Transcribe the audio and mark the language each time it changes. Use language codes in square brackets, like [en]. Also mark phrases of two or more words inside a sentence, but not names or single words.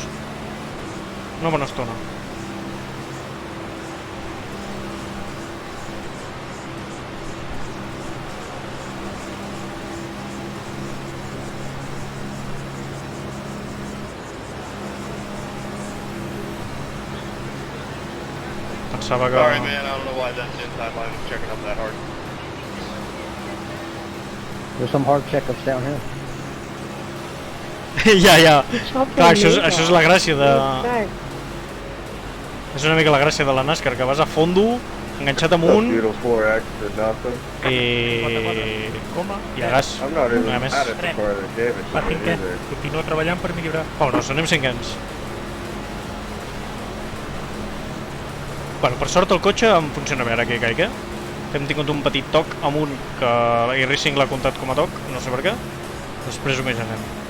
[ca] Una bona estona. Pensava que... [en] Sorry, man. I don't know why that inside line is checking up that hard. There's some hard checkups down here. [ca] ja. Clar, això és la gràcia de... És una mica la gràcia de la NASCAR, que vas a fondo, enganxat amunt i a gas. [en] I'm not even [ca] A més. [en] at it before they gave it [ca] Va [en] to me [ca] cinquè. [en] either. [ca] Continua treballant per millorar. Vámonos, anem cinquens. Bueno, per sort el cotxe em funciona bé ara que caic, Hem tingut un petit toc amunt que iRacing l'ha comptat com a toc, no sé per què. Després ho mirarem.